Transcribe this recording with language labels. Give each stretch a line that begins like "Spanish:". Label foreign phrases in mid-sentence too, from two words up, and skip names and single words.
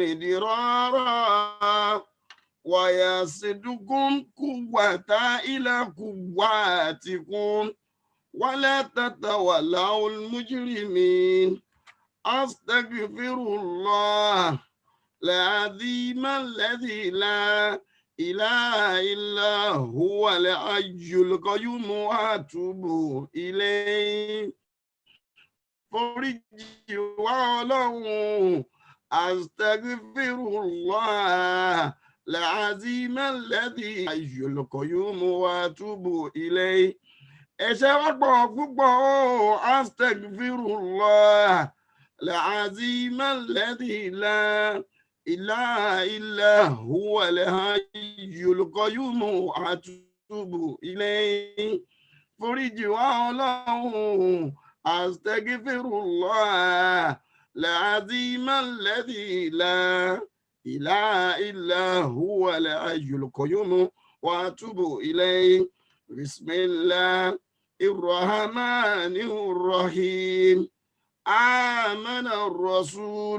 Arabic: مدرارا ويزدكم قوة إلى قواتكم ولا تتولوا المجرمين أستغفر الله العظيم الذي لا إله إلا هو الحي القيوم وأتوب إليه
Yoruba: foríjì wá ọlọ́run
Arabic: astaghfirullah العظيم الذي حي القيوم وأتوب إليه
Yoruba: ẹ̀ṣẹ̀ wa pọ̀ púpọ̀
Arabic: astaghfirullah العظيم الذي لا إله إلا هو الحي القيوم وأتوب إليه
Yoruba: foríjì wá ọlọ́run
Arabic: astaghfirullah العظيم الذي لا إله إلا هو الحي القيوم وأتوب إليه بسم الله الرحمن الرحيم آمن الرسول